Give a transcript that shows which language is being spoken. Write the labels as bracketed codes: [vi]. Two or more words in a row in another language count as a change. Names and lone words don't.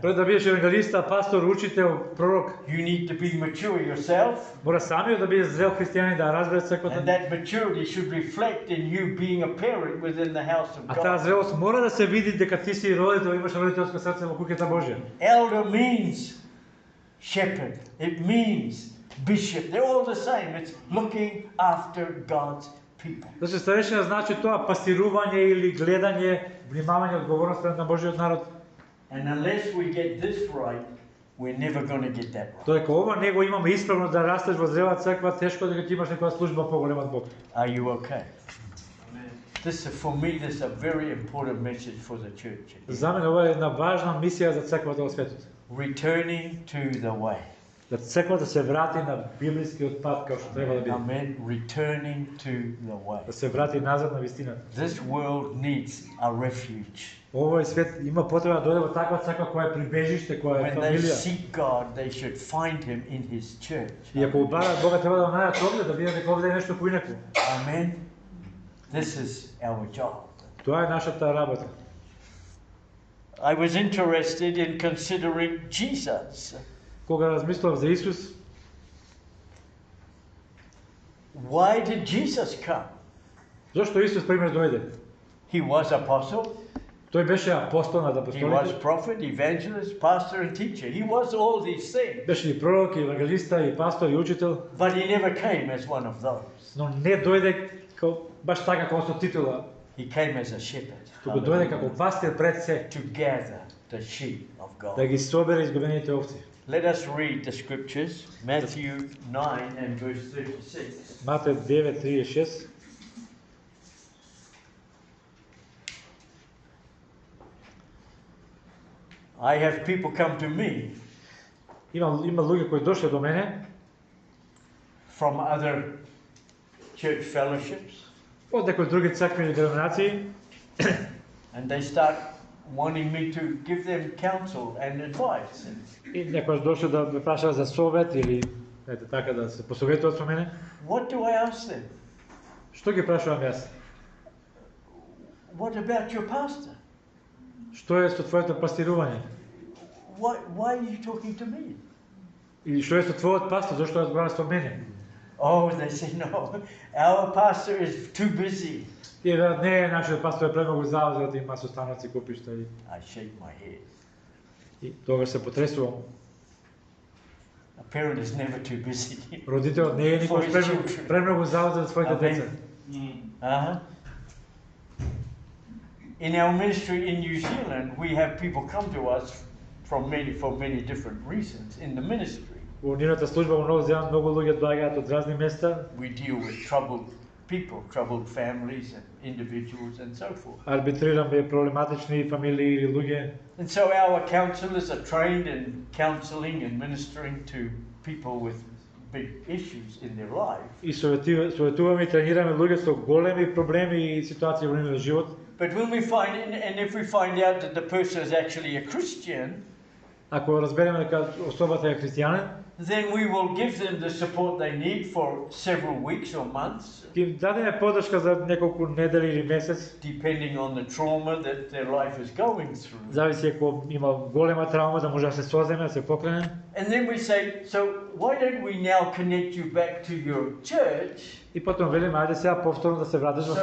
[mk] Пред да бидеш евангелиста, пастор, учител, пророк, [en] you need to be mature yourself, [mk] мора самиот да биде зрел христијанин да разбере [en] and [mk] црквата. [en] that maturity should reflect in you being a parent within the house of [mk] А таа [en] God. [mk] зрелост мора да се види дека ти си родител, имаш родителско срце во куќата Божја. [en] Elder means shepherd. It means bishop. They're all the same. It's looking after God's people. [mk] Значи старешина значи тоа пастирување или гледање, внимавање, одговорност пред на Божјиот народ. [en] And unless we get this right, we're never going to get that right. [mk] Додека ова не го имаме исправно да растеш во зрела црква, тешко дека ти имаш некоја служба поголема од Бог. [en] Are you okay? For me, this is a very important message for the church. [mk] За мене ова е една важна мисија за црквата во светот. [en] Returning to the way. [mk] Да црквата се врати на библискиот пат како што треба да биде. [en] Amen. Returning to the way. [mk] Да се врати назад на вистината. [en] This world needs a refuge. [mk] Овој свет има потреба да дојде во таква црква која е прибежиште, која е [en] When they [mk] фамилија. [en] seek God, they should find Him in His church. [mk] И ако бараат Бога треба да го најдат овде, да видат дека овде е нешто поинаку. [en] Amen. This is our job. [mk] Тоа е нашата работа. [en] I was interested in considering Jesus. [mk] Кога размислав за Исус, [en] Why did Jesus come? [mk] зошто Исус пример дојде? [en] He was apostle, [mk] Тој беше апостол над [en] he was [mk] апостолите, [en] prophet, evangelist, pastor, and teacher. He was all these things. [mk] беше и пророк, и евангелиста, и пастор, и учител, [en] But he never came as one of those. [mk] но не дојде баш така како со титула, [en] He came as a shepherd [mk] туку дојде како пастир пред се, [en] to gather the sheep of [mk] да [en] God. [mk] ги собере изгубените овци. [en] Let us read the scriptures, Matthew 9 and verse 36. [mk] Матеј 9:36. [en] I have people come to me [mk] Има луѓе кои дошле до мене [en] from other church fellowships, [mk] од некои други цркви или деноминации [en] and they start wanting me to give them counsel and advice. [mk] и некојаш дошле да ме прашаат за совет или ете така да се посоветуваат со мене. [en] What do I ask them? [mk] Што ги прашувам јас? [en] What about your pastor? [mk] Што е со твоето пастирување? [en] Why are you talking to me? [mk] Или што е со твојот пастор, зашто разговараш со мене? [en] Oh, they say, no, our pastor is too busy. [mk] Тие велат, не, нашиот пастор е премногу заузет, има состаноци, купишта и [en] I shake my head. [mk] тогаш се потресувам. [en] A parent is never too busy. [mk] Родителот не е никош премногу заузет за своите деца. Uh-huh. [en] In our ministry in New Zealand, we have people come to us for many different reasons in the ministry. [mk] Во нивната служба во Ново Зеланд многу луѓе доаѓаат од разни места. [en] We deal with troubled people, troubled families and individuals and so forth. [mk] Арбитрираме проблематични фамилии или луѓе. [en] And so our counselors are trained in counseling and ministering to people with big issues in their life. [mk] И советуваме и тренираме луѓе со големи проблеми и ситуации во нивниот живот. [en] But when we find, and if we find out that the person is actually a Christian, [mk] Ако разбереме дека особата е христијанин, [en] then we will give them the support they need for several weeks or months, [mk] ќе им дадеме поддршка за неколку недели или месец. [en] depending on the trauma that their life is going through. [mk] Зависи ако има голема травма да може да се соземе, да се покрене. [en] And then we say, so why don't we now connect you back to your church [mk] И потом велиме, ајде сега повторно да се вратиш во